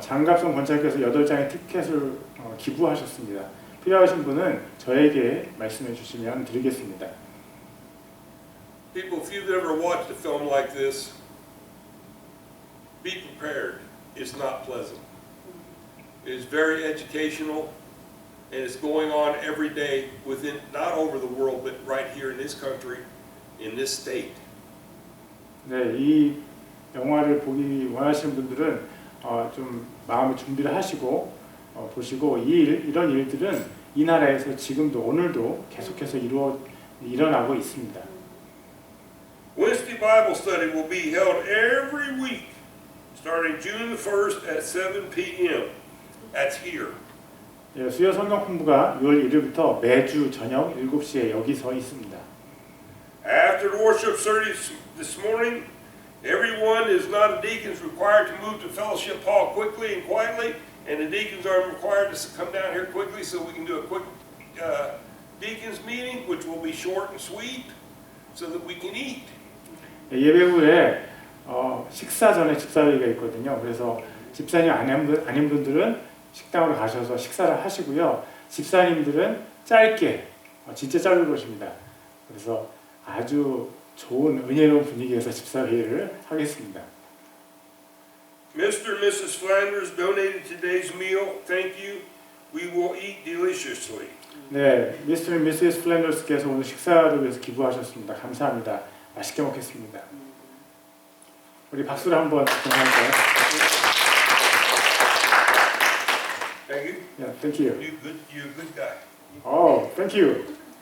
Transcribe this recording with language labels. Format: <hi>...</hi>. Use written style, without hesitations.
<ko>장갑성 권사께서 8장의 티켓을 기부하셨습니다. 필요하신 분은 저에게 말씀해 주시면 드리겠습니다.</ko> <en>People, if you've ever watched a film like this, be prepared. It's not pleasant. It is very educational, and it's going on every day within, not over the world, but right here in this country, in this state.</en> <ko>네, 이 영화를 보기 원하시는 분들은 좀 마음의 준비를 하시고 보시고 이런 일들은 이 나라에서 지금도 오늘도 계속해서 일어나고 있습니다.</ko> <en>Wednesday Bible study will be held every week, starting June the 1st at 7 p.m. That's here.</en> <ko>예, 수요 성경 공부가 6월 1일부터 매주 저녁 7시에 여기서 있습니다.</ko> <en>After the worship service this morning, everyone is not a deacon is required to move to fellowship hall quickly and quietly, and the deacons are required to come down here quickly so we can do a quick deacons meeting, which will be short and sweet, so that we can eat.</en> <ko>예배 후에 식사 전에 집사회가 있거든요. 그래서 집사님 아닌 분들은 식당으로 가셔서 식사를 하시고요. 집사님들은 짧게, 진짜 짧을 것입니다. 그래서 아주 좋은 은혜로운 분위기에서 집사회를 하겠습니다.</ko> <en>Mr. and Mrs. Flanders donated today's meal. Thank you. We will eat deliciously.</en> <ko>네, Mr. and Mrs. Flanders께서 오늘 식사를 위해서 기부하셨습니다. 감사합니다. 맛있게 먹겠습니다. 우리 박수를 한번 부탁할까요?</ko> <en>Thank you. Yeah, thank you. You're a good guy. Oh, thank you.</en>